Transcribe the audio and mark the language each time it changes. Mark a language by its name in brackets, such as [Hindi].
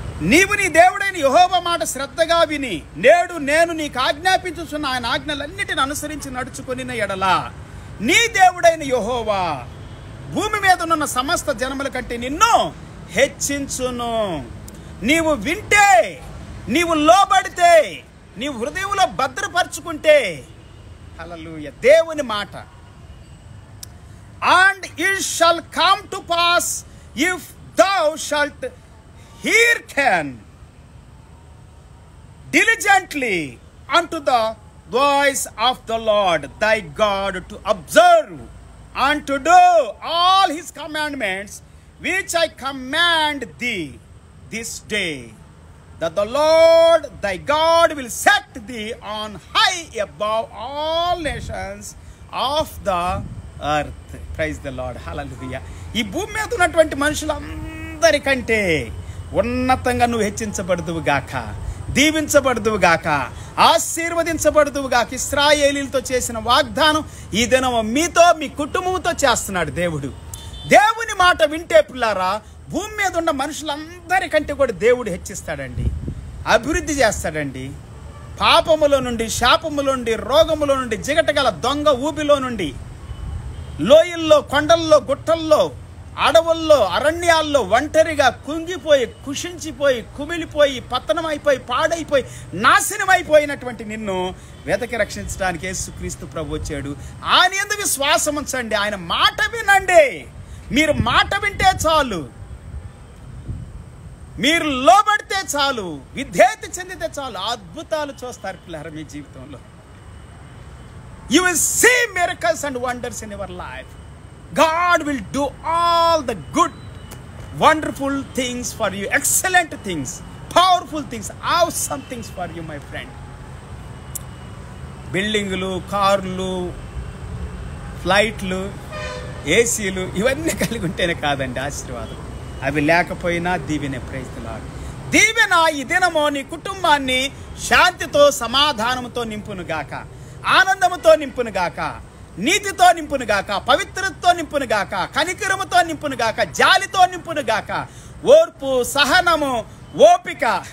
[Telugu] నీవు నీ దేవుడైన యెహోవా మాట శ్రద్ధగా విని నేడు నేను నీకు ఆజ్ఞాపించుచున్న ఆయన ఆజ్ఞలన్నిటిని అనుసరించి నడుచుకొనిన ఎడల నీ దేవుడైన యెహోవా భూమి మీద ఉన్న సమస్త జనముల కంటే నిన్ను హెచ్చించును. నీవు వింటే, నీవు లోబడితే, నీవు హృదయంలో భద్రపరుచుకుంటే, హల్లెలూయా, దేవుని మాట. [English] And it shall come to pass if thou shalt hearken diligently unto the voice of the Lord thy God to observe and to do all his commandments which I command thee this day, that the Lord thy God will set thee on high above all nations of the earth. Praise the Lord. Hallelujah. [Telugu] ఈ భూమి మీద ఉన్నటువంటి మనుషులందరికంటే ఉన్నతంగా నువ్వు హెచ్చించబడుదువు గాక, దీవించబడుదువు గాక, ఆశీర్వదించబడుదువు గాక. ఇశ్రాయేలీలతో చేసిన వాగ్దానం ఈ దినం మీతో, మీ కుటుంబంతో చేస్తున్నాడు దేవుడు. దేవుని మాట వింటే పిల్లారా, భూమి మీద ఉన్న మనుషులందరికంటే కూడా దేవుడు హెచ్చిస్తాడండి, అభివృద్ధి చేస్తాడండి. పాపములో నుండి, శాపములో నుండి, రోగములో నుండి, జిగటగల దొంగ ఊబిలో నుండి, లోయల్లో, కొండల్లో, గుట్టల్లో, అడవుల్లో, అరణ్యాల్లో ఒంటరిగా కుంగిపోయి, కుషించిపోయి, కుమిలిపోయి, పతనమైపోయి, పాడైపోయి, నాశనమైపోయినటువంటి నిన్ను వెతకి రక్షించడానికి యేసుక్రీస్తు ప్రభు వచ్చాడు. ఆయన యందు విశ్వాసం ఉంచండి, ఆయన మాట వినండి. మీరు మాట వింటే చాలు, మీరు లోబడితే చాలు, విధేయత చెందితే చాలు, అద్భుతాలు చూస్తారు పిల్లలు మీ జీవితంలో. [English] You will see miracles and wonders in your life. God will do all the good, wonderful things for you, excellent things, powerful things, awesome things for you, my friend. [Telugu] బిల్డింగులు, కార్లు, ఫ్లైట్లు, ఏసీలు ఇవన్నీ కలిగి ఉంటేనే కాదండి ఆశీర్వాదం. అవి లేకపోయినా దీవెనే. [English] Praise the lord. [Telugu] దీవెన ఈ దినము నీ కుటుంబాన్ని శాంతితో, సమాధానంతో నింపునుగాక, ఆనందముతో నింపునుగాక, నీతితో నింపునుగాక, పవిత్రతతో నింపునుగాక, కనికరముతో నింపునుగాక, జాలితో నింపునుగాక, ఓర్పు, సహనము, ఓపిక.